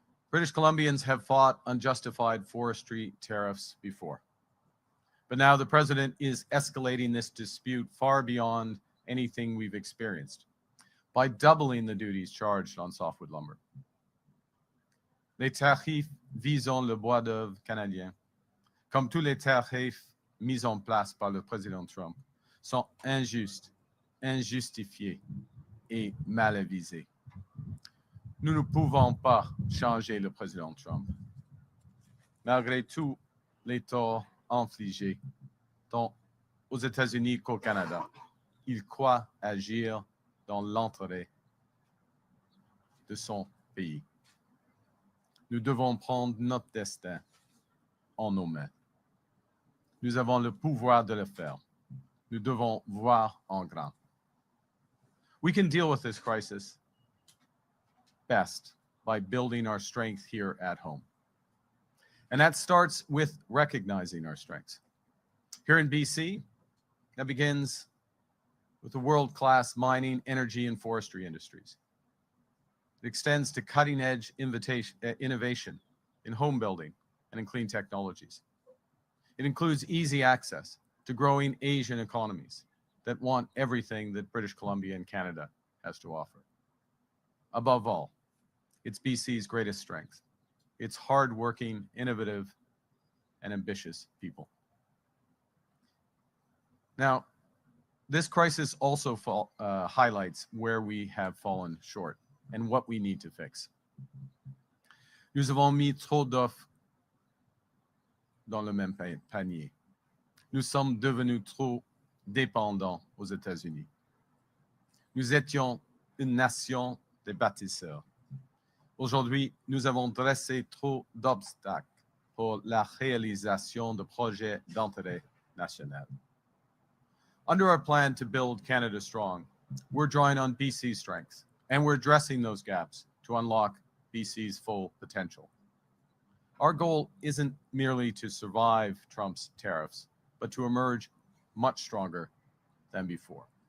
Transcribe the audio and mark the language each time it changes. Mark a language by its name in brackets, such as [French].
[English] British Columbians have fought unjustified forestry tariffs before. But now the president is escalating this dispute far beyond anything we've experienced by doubling the duties charged on softwood lumber. [French] Les tarifs visant le bois d'œuvre canadien, comme tous les tarifs mis en place par le président Trump, sont injustes, injustifiés et mal avisés. Nous ne pouvons pas changer le président Trump. Malgré tous les torts infligés, tant aux États-Unis qu'au Canada, il croit agir dans l'intérêt de son pays. Nous devons prendre notre destin en nos mains. Nous avons le pouvoir de le faire. Nous devons voir en grand. [English] We can deal with this crisis best by building our strength here at home. And that starts with recognizing our strengths. Here in BC, that begins with the world-class mining, energy, and forestry industries. It extends to cutting-edge innovation in home building and in clean technologies. It includes easy access to growing Asian economies that want everything that British Columbia and Canada has to offer. Above all, it's BC's greatest strength. It's hardworking, innovative, and ambitious people. Now, this crisis also highlights where we have fallen short and what we need to fix. [French] Nous avons mis trop d'œufs dans le même panier. Nous sommes devenus trop dépendants aux États-Unis. Nous étions une nation de bâtisseurs. Aujourd'hui, nous avons dressé trop d'obstacles pour la réalisation de projets d'intérêt national. [English] Under our plan to build Canada strong, we're drawing on BC's strengths, and we're addressing those gaps to unlock BC's full potential. Our goal isn't merely to survive Trump's tariffs, but to emerge much stronger than before.